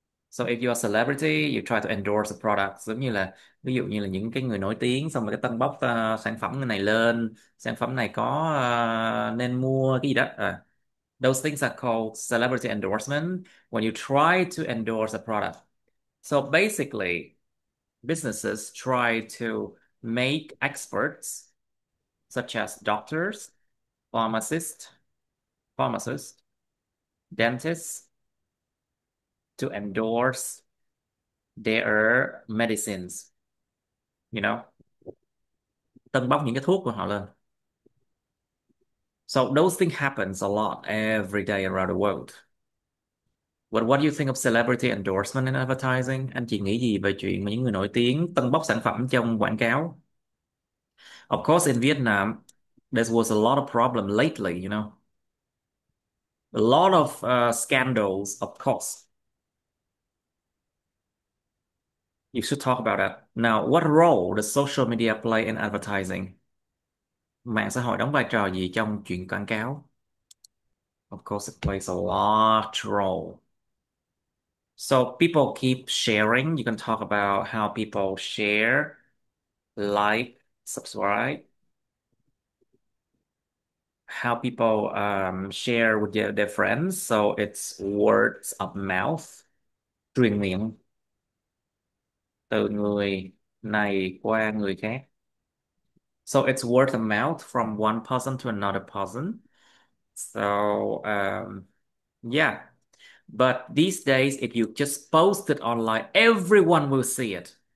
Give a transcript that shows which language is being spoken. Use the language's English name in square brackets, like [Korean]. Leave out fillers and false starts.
[English] So if you're a celebrity, you try to endorse a product. [Vietnamese] Giống như là ví dụ như là những cái người nổi tiếng, xong rồi cái tân bốc sản phẩm này lên, sản phẩm này có nên mua cái gì đó. [English] Those things are called celebrity endorsement when you try to endorse a product. So basically, businesses try to make experts such as doctors, pharmacists, dentists to endorse their medicines, you know, [Vietnamese] tâng bốc những cái thuốc của họ lên. [English] So those things happens a lot every day around the world. But what do you think of celebrity endorsement in advertising? [Vietnamese] Anh chị nghĩ gì về chuyện mà những người nổi tiếng tâng bốc sản phẩm trong quảng cáo? [English] Of course, in Vietnam, there was a lot of problem lately, you know, a lot of scandals, of course. You should talk about that. Now, what role does social media play in advertising? [Vietnamese] Mạng xã hội đóng vai trò gì trong chuyện quảng cáo? [English] Of course, it plays a large role. So people keep sharing. You can talk about how people share, like, subscribe, how people share with their friends. So it's words of mouth, [Vietnamese] truyền miệng từ người này qua người khác. [English] So it's word of mouth from one person to another person. So yeah. But these days, if you just post it online, everyone will see it.